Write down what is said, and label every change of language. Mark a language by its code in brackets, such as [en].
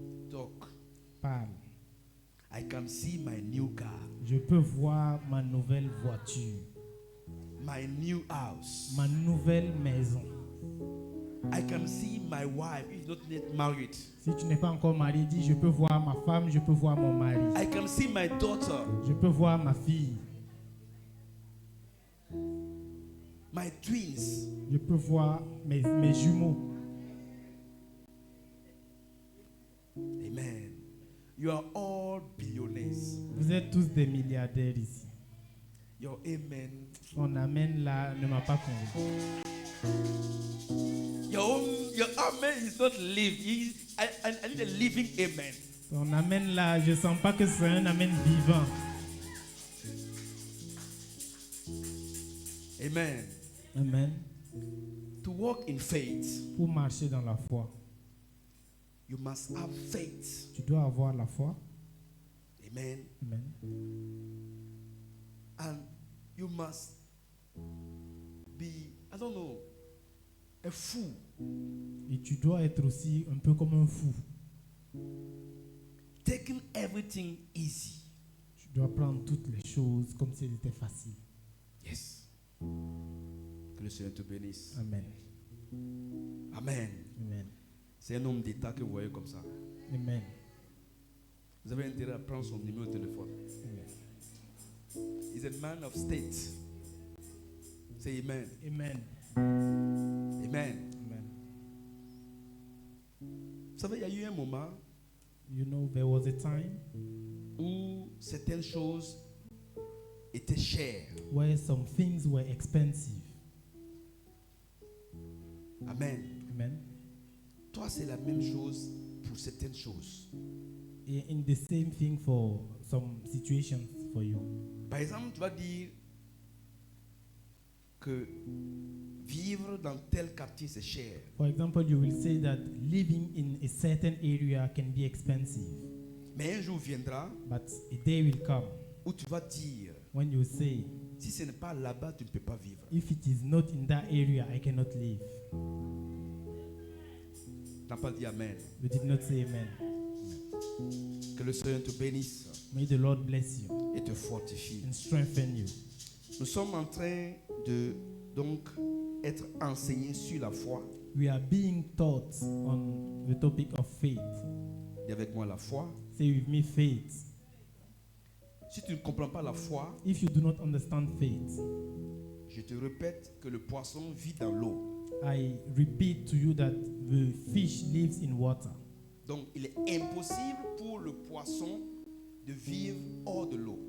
[en] Talk. [fr] Parle. [en] I can see my new car, [fr] Je peux voir ma nouvelle voiture, [en] my new house. [fr] ma nouvelle maison. [en] I can see my wife if not yet married. [fr] Si tu n'es pas encore marié, dis je peux voir ma femme, je peux voir mon mari. [en] I can see my daughter, [fr] Je peux voir ma fille. [en] my twins. [fr] Je peux voir mes jumeaux. [en] Amen. You are all billionaires. [fr] Vous êtes tous des milliardaires ici. [en] Your amen. [fr] Ton amen là ne m'a pas convaincu. [en] Your amen is not live. I need a living amen. [fr] Ton amen là, je sens pas que c'est un amen vivant. Amen. Amen. [en] To walk in faith, [fr] Pour marcher dans la foi, [en] you must have faith. [fr] tu dois avoir la foi. Amen. Amen. [en] And you must be, I don't know, a fool. [fr] Et tu dois être aussi un peu comme un fou. [en] Taking everything easy. [fr] Tu dois prendre toutes les choses comme si c'était facile. Yes. Que le Seigneur te bénisse. Amen. Amen. Amen. C'est un homme d'État que vous voyez comme ça. Amen. Vous avez intérêt à prendre son numéro de téléphone. Amen. [en] He's a man of state. Say amen. Amen. Amen. Amen. [fr] Vous savez, il y a eu un moment [en] You know, there was a time [fr] où certaines choses étaient chères. [en] where some things were expensive. Amen. Amen. [fr] Toi, c'est la même chose pour certaines choses. [en] In the same thing for some situations for you. [fr] Par exemple, tu vas dire que vivre dans tel quartier, c'est cher. [en] For example, you will say that living in a certain area can be expensive. [fr] Mais un jour viendra [en] But a day will come [fr] où tu vas dire, [en] when you say, [fr] si ce n'est pas là-bas, tu ne peux pas vivre. [en] if it is not in that area, I cannot live. [fr] Tu n'as pas dit Amen. [en] You did not say amen. [fr] Que le Seigneur te bénisse [en] May the Lord bless you [fr] et te fortifie. [en] and strengthen you. [fr] Nous sommes en train de donc être enseignés sur la foi. [en] We are being taught on the topic of faith. [fr] Dis avec moi la foi. [en] Say with me, faith. [fr] Si tu ne comprends pas la foi, [en] If you do not understand faith, [fr] je te répète que le poisson vit dans l'eau. [en] I repeat to you that the fish lives in water. [fr] Donc il est impossible pour le poisson de vivre hors de l'eau.